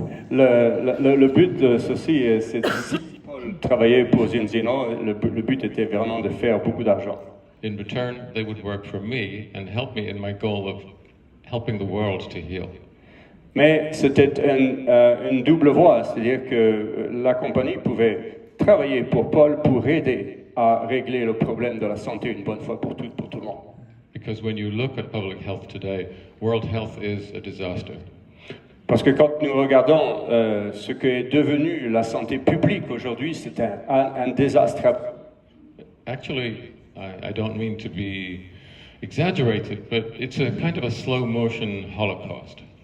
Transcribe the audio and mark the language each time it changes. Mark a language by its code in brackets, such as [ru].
[fr] Le but de ceci, c'est si Paul travaillait pour Zinzino, le but était vraiment de faire beaucoup d'argent. [en] In return, they would work for me and help me in my goal of helping the world to heal. [fr] Mais c'était une double voie, c'est-à-dire que la compagnie pouvait travailler pour Paul pour aider à régler le problème de la santé une bonne fois pour toutes, pour tout le monde. [en] Because when you look at public health today, world health is a disaster. [fr] Parce que quand nous regardons ce qu'est devenu la santé publique aujourd'hui, c'est un désastre. [en] Actually, I don't mean to be exaggerated, but it's a kind of a slow motion Holocaust.